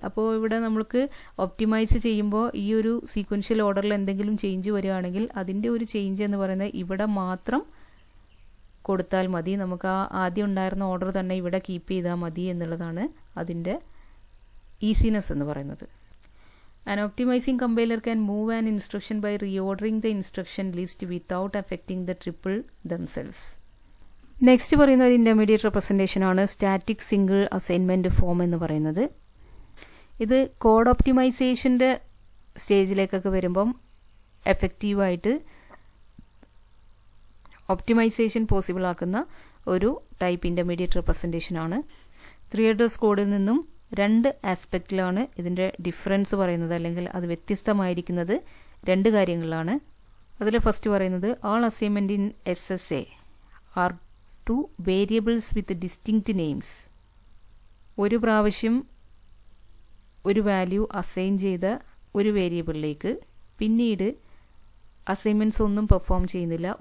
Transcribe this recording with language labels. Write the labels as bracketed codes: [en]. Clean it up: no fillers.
[ml] അപ്പോൾ ഇവിടെ നമുക്ക് ഒപ്റ്റിമൈസ് ചെയ്യുമ്പോൾ ഈ ഒരു സീക്വൻഷ്യൽ ഓർഡറിൽ എന്തെങ്കിലും ചേഞ്ച് വരികയാണെങ്കിൽ അതിൻ്റെ ഒരു ചേഞ്ച് എന്ന് പറയുന്നത് ഇവിടെ മാത്രം കൊടുത്താൽ മതി. നമുക്ക് ആ ആദ്യം ഉണ്ടായിരുന്ന ഓർഡർ തന്നെ ഇവിടെ കീപ്പ് ചെയ്താൽ മതി എന്നുള്ളതാണ് അതിൻ്റെ ഈസിനെസ് എന്ന് പറയുന്നത്. [en] An optimizing compiler can move an instruction by reordering the instruction list without affecting the triple themselves. [ml] Next പറയുന്ന ഒരു ഇൻ്റർമീഡിയറ്റ് റെപ്രസെൻറ്റേഷൻ ആണ് സ്റ്റാറ്റിക് സിംഗിൾ അസൈൻമെൻറ്റ് ഫോം എന്ന് പറയുന്നത്. ഇത് കോഡ് ഒപ്റ്റിമൈസേഷൻ്റെ സ്റ്റേജിലേക്കൊക്കെ വരുമ്പം എഫക്റ്റീവായിട്ട് ഒപ്റ്റിമൈസേഷൻ പോസിബിൾ ആക്കുന്ന ഒരു ടൈപ്പ് ഇൻ്റർമീഡിയറ്റ് റെപ്രസെൻറ്റേഷൻ ആണ്. 3 അഡ്രസ് കോഡിൽ നിന്നും 2 ആസ്പെക്റ്റിലാണ് ഇതിൻ്റെ ഡിഫറൻസ് പറയുന്നത്, അല്ലെങ്കിൽ അത് വ്യത്യസ്തമായിരിക്കുന്നത് 2 കാര്യങ്ങളിലാണ്. അതിൽ ഫസ്റ്റ് പറയുന്നത് [en] all assignment in SSA are to variables with distinct names. [ml] ഒരു പ്രാവശ്യം ഒരു വാല്യൂ അസൈൻ ചെയ്ത ഒരു വേരിയബിളിലേക്ക് പിന്നീട് അസൈൻമെൻറ്റ്സ് ഒന്നും പെർഫോം ചെയ്യുന്നില്ല.